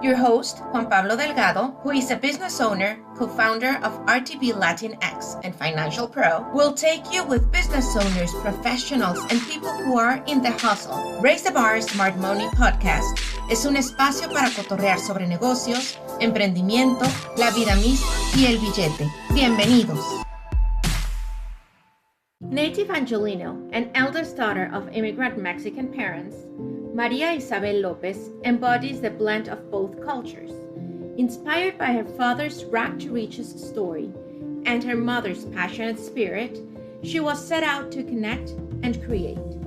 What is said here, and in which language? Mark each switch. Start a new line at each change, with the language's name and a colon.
English: Your host, Juan Pablo Delgado, who is a business owner, co-founder of RTB Latinx and Financial Pro, will take you with business owners, professionals, and people who are in the hustle.
Spanish: Raise the Bar Smart Money Podcast es un espacio para cotorrear sobre negocios, emprendimiento, la vida misma y el billete. Bienvenidos.
English: Native Angelino and eldest daughter of immigrant Mexican parents, Maria Isabel Lopez embodies the blend of both cultures. Inspired by her father's rag-to-riches story and her mother's passionate spirit, she was set out to connect and create.